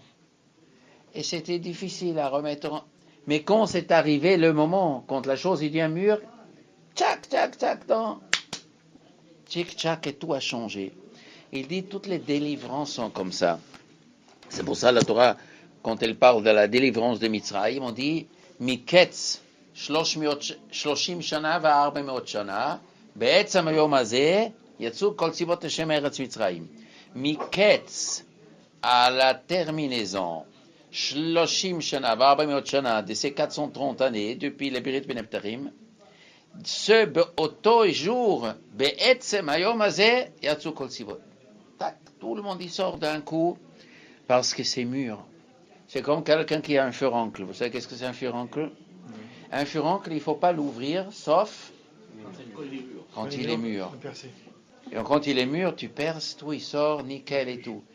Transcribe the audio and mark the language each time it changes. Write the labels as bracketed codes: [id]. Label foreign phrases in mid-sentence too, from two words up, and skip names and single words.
[fr] Et c'était difficile à remettre en... Mais quand c'est arrivé le moment, quand la chose devient mûre, tchac, tchac, tchac, tchic, tchac, et tout a changé. Il dit toutes les délivrances sont comme ça. C'est pour ça la Torah, quand elle parle de la délivrance de Mitzrayim, on dit [he] מקץ 30 שנה ו-400 שנה בעצם היום הזה יצאו כל צבאות השם מארץ מצרים. [fr] Miketz à la terminaison [he] 30 שנה ו-400 שנה [fr] de ces 430 années depuis les [he] ברית בין הבתרים, [fr] ce באותו jour [he] בעצם היום הזה יצאו כל צבאות. [fr] Tout le monde y sort d'un coup parce que c'est mûr. C'est comme quelqu'un qui a un furoncle. Vous savez qu'est-ce que c'est un furoncle? Un furoncle, il ne faut pas l'ouvrir, sauf quand il est mûr. Et quand il est mûr, tu perces, tout, il sort, nickel et tout.